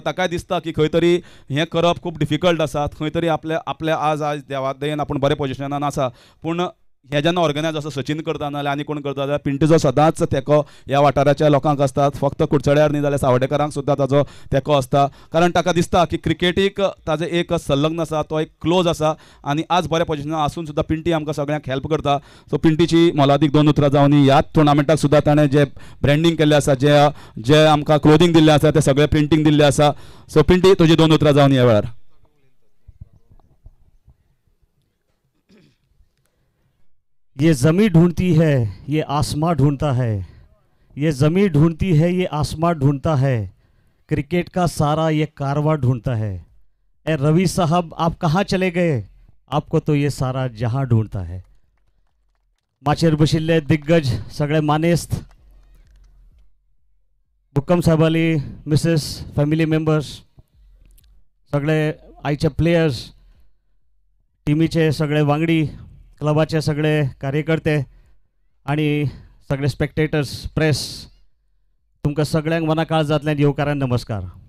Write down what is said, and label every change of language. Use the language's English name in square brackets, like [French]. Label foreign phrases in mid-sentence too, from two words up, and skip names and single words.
[Konkani] ताकाय दिसता की खंय तरी हें करप खूब डिफिकल्ट आसा खंय तरी आपल्या आज देवा दयेन आपूण बरे पोजिशनान आसा पूण हे जेन्ना ऑर्गनायज असो सचिन करता नाल्यार आनी कोण करता जाल्यार पिंटूचो सदांच तेको ह्या वाठाराच्या लोकांक आसता फक्त कुडचड्यार न्ही जाल्यार सावडेकरांक सुद्दां ताजो तेको आसता कारण ताका दिसता की क्रिकेटीक ताजें एक संलग्न आसा तो एक क्लोज आसा आनी आज बऱ्या पोजिशनार आसून सुद्दां पिंटी आमकां सगळ्यांक हेल्प करता. सो पिंटीची मोलादीक 2 उतरां जावन ह्याच टुर्नामेंटाक सुद्दां ताणें जे ब्रँडींग केल्लें आसा जे आमकां क्लोथींग दिल्लें आसा तें सगळें प्रिंटींग दिल्लें आसा. सो पिंटी तुजी 2 उतरां जावन ह्या वेळार. [Hindi] ये ज़मीं ढूंढती है ये आसमां ढूंढता है, ये ज़मीं ढूंढती है ये आसमां ढूंढता है, क्रिकेट का सारा ये कारवां ढूंढता है. ए रवि साहब आप कहाँ चले गए, आपको तो ये सारा जहां ढूंढता है. [Konkani] माचेर बशिल्ले दिग्गज सगळे मानेस्त बुक्कम साहेबाली [English] Mrs family members [Konkani] सगळे आयचे प्लेयर्स टिमीचे सगळे वांगडी क्लबाचे सगळे कार्यकर्ते आणि सगळे स्पेक्टेटर्स प्रेस तुमकां सगळ्यांक मना काळजांतल्यान येवकारान नमस्कार.